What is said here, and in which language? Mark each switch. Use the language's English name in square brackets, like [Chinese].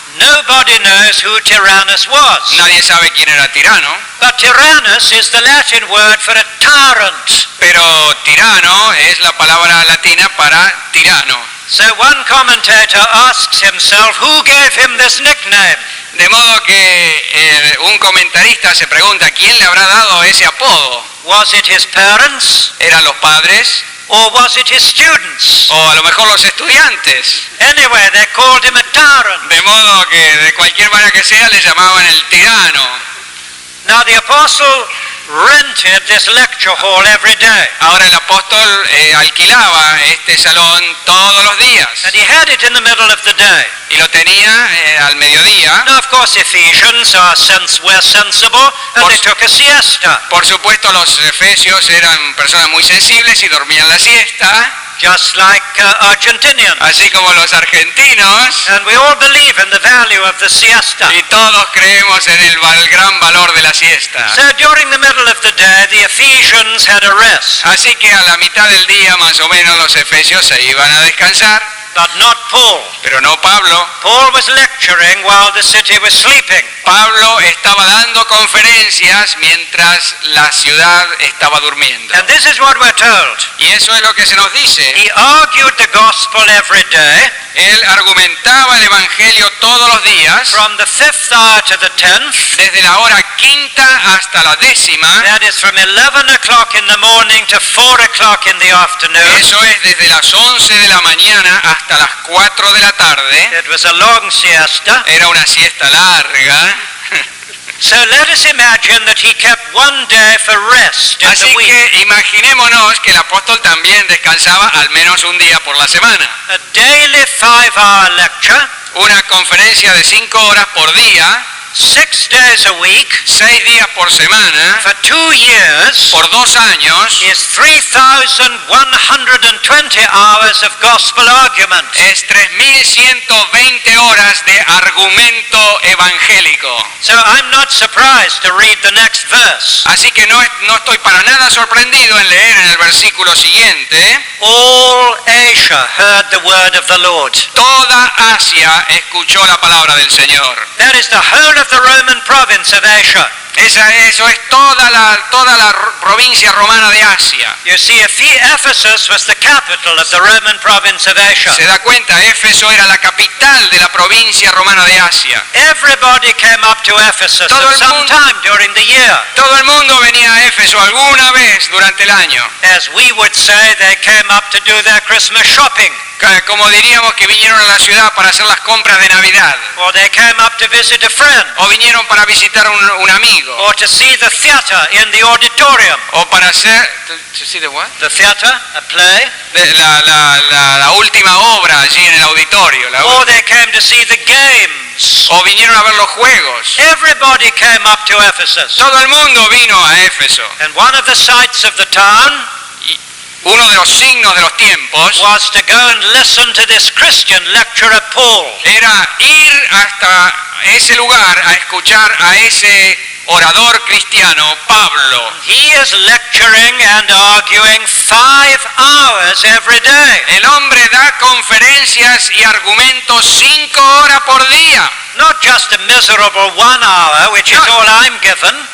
[English] Nobody knows who Tyrannus was. [Spanish] Nadie sabe quién era Tirano, [English] But Tyrannus is the Latin word for a tyrant. [Spanish] pero tirano es la palabra latina para tirano. [English] So one commentator asks himself, who gave him this nickname? [Spanish] De modo que un comentarista se pregunta quién le habrá dado ese apodo. [English] Was it his parents? [Spanish] ¿Eran los padres? [English] Or was it his students? [Spanish] ¿O a lo mejor los estudiantes? [English] Anyway, they called him a tyrant. [Spanish] De modo que de cualquier manera que sea le llamaban el tirano. [English] Now the apostle rented this lecture hall every day. [Spanish] Ahora el apóstol alquilaba este salón todos los días [English] And he had it in the middle of the day. [Spanish] y lo tenía al mediodía. [English] Now, of course, Ephesians were sensible and they took a siesta, [Spanish] Por supuesto los efesios eran personas muy sensibles y dormían la siesta, [English] just like Argentinians. [Spanish] así como los argentinos, [English] And we all believe in the value of the siesta. [Spanish] y todos creemos en el gran valor de la siesta. [English] So during the middle of the day, the Ephesians had a rest, [Spanish] Así que a la mitad del día más o menos los efesios se iban a descansar, [English] but not Paul. [Spanish] pero no Pablo. [English] Paul was lecturing while the city was sleeping. [Spanish] Pablo estaba dando conferencias mientras la ciudad estaba durmiendo. [English] And this is what we're told. [Spanish] Y eso es lo que se nos dice. [English] He argued the gospel every day, [Spanish] Él argumentaba el evangelio todos los días, [English] from the 5th hour to the 10th. [Spanish] desde la hora quinta hasta la 10ª. [English] That is from 11 o'clock in the morning to 4 o'clock in the afternoon. [Spanish] Eso es desde las 11 de la mañana hasta las 4 de la tarde. [English] It was a long siesta. [Spanish] Era una siesta larga. [English] So let us imagine that he kept one day for rest in [Spanish] Así [English] the week. [Spanish] que imaginémonos que el apóstol también descansaba al menos un día por la semana. [English] A daily 5-hour lecture, [Spanish] Una conferencia de 5 horas por día, [English] 6 days a week, [Spanish] 6 días por semana, [English] for 2 years, [Spanish] por 2 años, [English] is 3,120 hours of gospel argument. [Spanish] es 3.120 horas de argumento evangélico. [English] So I'm not surprised to read the next verse. [Spanish] Así que no estoy para nada sorprendido en leer en el versículo siguiente: [English] All Asia heard the word of the Lord. [Spanish] toda Asia escuchó la palabra del Señor. [English] That is the whole of the Roman province of Asia. [Spanish] Eso es toda la provincia romana de Asia. [English] You see, Ephesus was the capital of the Roman province of Asia. [Spanish] Se da cuenta, Éfeso era la capital de la provincia romana de Asia. [English] Everybody came up to Ephesus [Spanish] Todo [English] at [Spanish] el [English] some [Spanish] mundo- [English] time during the year. [Spanish] Todo el mundo venía a Éfeso alguna vez durante el año. [English] As we would say, they came up to do their Christmas shopping, [Spanish] Como diríamos que vinieron a la ciudad para hacer las compras de Navidad. [English] or they came up to visit a friend, [Spanish] O vinieron para visitar un amigo. [English] or to see the theater in the auditorium. [Spanish] O para hacer... [English] ¿To see the what? The theater, a play, [Spanish] La última obra allí en el auditorio. [English] or they came to see the games. [Spanish] O vinieron a ver los juegos. [English] Everybody came up to Ephesus. [Spanish] Todo el mundo vino a Éfeso. [English] And one of the sights of the town [Spanish] Uno de los signos de los tiempos [English] was to go and listen to this Christian lecturer Paul. [Spanish] era ir hasta ese lugar a escuchar a ese orador cristiano, Pablo. [English] He is lecturing and arguing 5 hours every day. [Spanish] El hombre da conferencias y argumentos 5 horas por día. [English] Not just a miserable 1 hour, which is all I'm given.